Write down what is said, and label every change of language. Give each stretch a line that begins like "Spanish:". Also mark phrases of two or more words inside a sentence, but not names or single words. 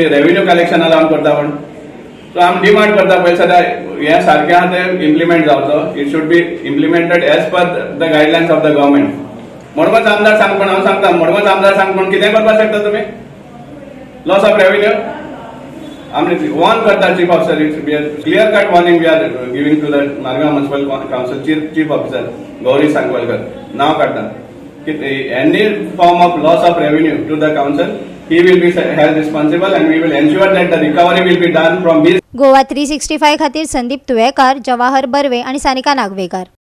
Konkani: रेव्हेन्यू कलेक्शना लावन करता म्हण। सो आमी डिमांड करता पळय सद्या हे सारकें आहा ते इम्प्लिमेंट जावचो।
English: It should be implemented as per the guidelines of the government.
Konkani: मडगांवचो आमदार सांग पण हांव सांगता, मडगांवचो आमदार सांग पण कितें करपाक शकता तुमी?
English: loss of revenue
Konkani: आमी वॉर्न करता
English: chief officer. It's clear cut warning we are giving to the Madgaon Municipal Council Chief Officer Gauri Sangvalkar.
Konkani: नाव काडटा
English: any form of loss of revenue to the council, he will be held responsible and we will ensure that the recovery will be done from his.
Konkani: गोवा 365 खातीर संदीप तुवेकार, जवाहर बर्वे आणि सानिका नागवेकर।